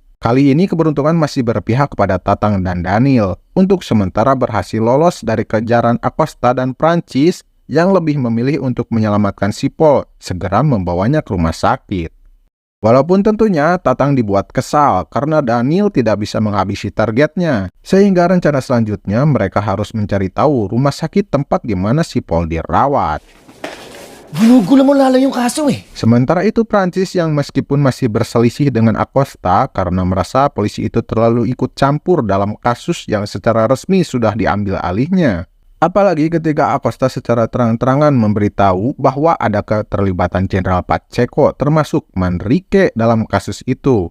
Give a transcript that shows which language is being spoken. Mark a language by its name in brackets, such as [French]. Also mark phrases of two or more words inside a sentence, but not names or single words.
[Indonesian] Kali ini keberuntungan masih berpihak kepada Tatang dan Daniel untuk sementara berhasil lolos dari kejaran Acosta dan Prancis yang lebih memilih untuk menyelamatkan Sipol, segera membawanya ke rumah sakit. Walaupun tentunya Tatang dibuat kesal karena Daniel tidak bisa menghabisi targetnya, sehingga rencana selanjutnya mereka harus mencari tahu rumah sakit tempat di mana Sipol dirawat. [Filipino] Ginugulo mo lalo yung kaso eh. [Indonesian] Sementara itu Prancis yang meskipun masih berselisih dengan Acosta karena merasa polisi itu terlalu ikut campur dalam kasus yang secara resmi sudah diambil alihnya. Apalagi ketika Acosta secara terang-terangan memberitahu bahwa ada keterlibatan Jenderal Pacheco termasuk Manrique dalam kasus itu.